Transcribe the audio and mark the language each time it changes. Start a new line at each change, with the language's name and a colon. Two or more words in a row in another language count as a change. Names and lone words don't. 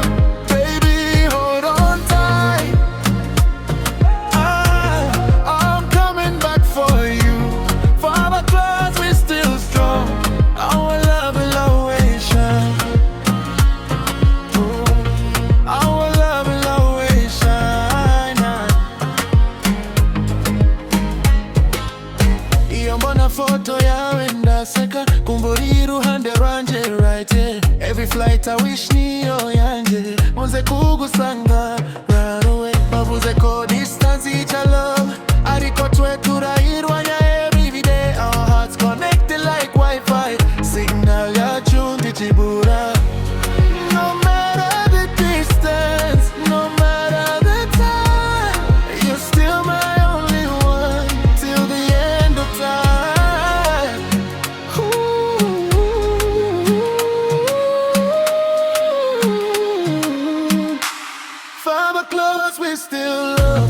English: Baby, hold on tight. I'm coming back for you. Far close we still strong. Our love will always shine. Our love will always shine.
Rundi: Iyo mbona photo yawe ndaseka, kumbura iruhande rwanje
English: right here. Every flight I wish
Rundi: niyo yanjye, muze kugusanga
English: right away.
Rundi: Bavuze ko distance ica love, ariko twe turayirwanya
English: every day. Our hearts connected like Wi-Fi,
Rundi: signal yacu ntikibura.
English: No matter the distance, no matter the time, you're still my only one till the end of time. Far close we still love.